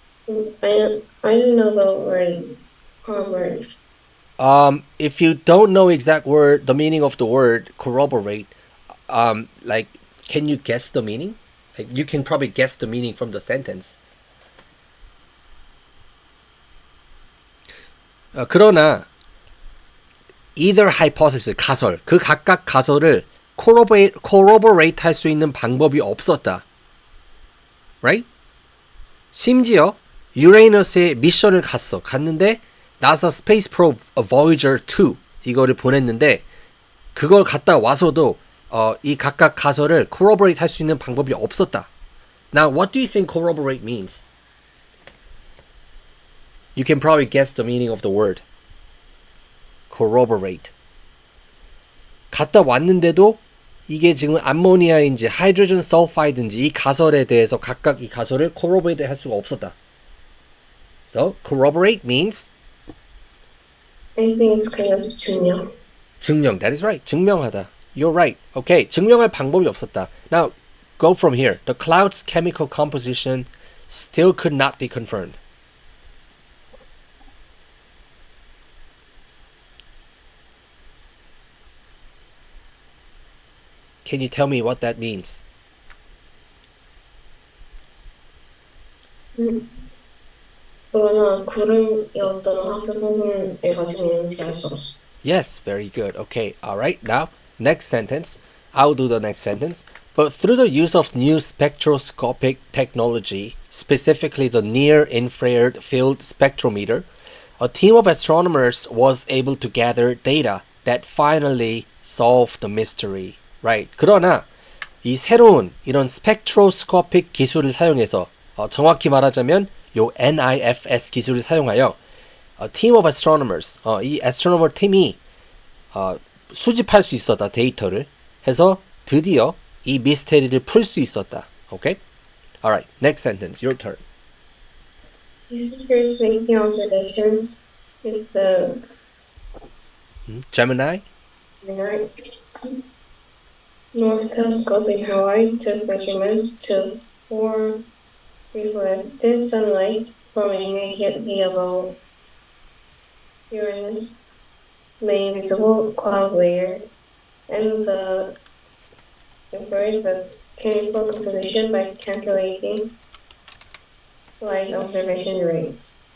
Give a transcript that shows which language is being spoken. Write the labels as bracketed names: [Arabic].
[English] I don't know the word corroborate. If you don't know exact word, the meaning of the word corroborate, like, can you guess the meaning? Like, you can probably guess the meaning from the sentence. [Korean] 그러나 [English] either hypothesis, [Korean] 가설, 그 각각 가설을 corroborate 할 수 있는 방법이 없었다. [English] Right? [Korean] 심지어 유레이너스에 미션을 갔는데 나사 스페이스 프로브 Voyager 2 이거를 보냈는데 그걸 갔다 와서도 이 각각 가설을 corroborate 할 수 있는 방법이 없었다. [English] Now, what do you think corroborate means? You can probably guess the meaning of the word. corroborate. [Korean] 갔다 왔는데도 이게 지금 암모니아인지 하이드로젠 설파이드인지 이 가설에 대해서 각각 이 가설을 corroborate 할 수가 없었다. [English] So, corroborate means I think it's kind of 증명. 증명. That is right. 증명하다. You're right. Okay. [Korean] 증명할 방법이 없었다. [English] Now, go from here. The cloud's chemical composition still could not be confirmed. Can you tell me what that means? [Korean] 그러나 구름이 어떤 화학 성분을 가지고 있는지 알 수 없어. [English] Yes, very good. Okay, all right. Now, next sentence. I'll do the next sentence. But through the use of new spectroscopic technology, specifically the near-infrared field spectrometer, a team of astronomers was able to gather data that finally solved the mystery. Right. [Korean] 그러나 이 새로운 이런 스펙트로스코픽 기술을 사용해서 정확히 말하자면 요 NIFS 기술을 사용하여 [English] team of astronomers [Korean] 이 astronomer 팀이 수집할 수 있었다 데이터를 해서 드디어 이 미스테리를 풀 수 있었다. [English] Okay? Alright, next sentence. Your turn. Researchers making observations with the Gemini? North Telescope in Hawaii took measurements to form reflected sunlight forming a heavy above Uranus' main visible cloud layer, and inferred the chemical composition by calculating light observation rates.